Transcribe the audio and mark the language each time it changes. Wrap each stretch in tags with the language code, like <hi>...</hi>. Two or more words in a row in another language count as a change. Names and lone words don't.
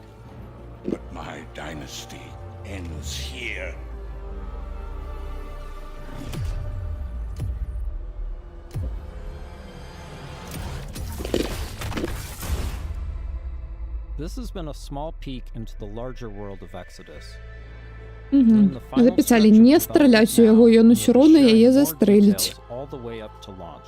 <en>But my dynasty ends here. This has been a small peek into the larger world of Exodus.</en> <be>Записали не стрелять у яго, ён усё роўна яе застрэліць.</be> <en>All the way up to launch.</en>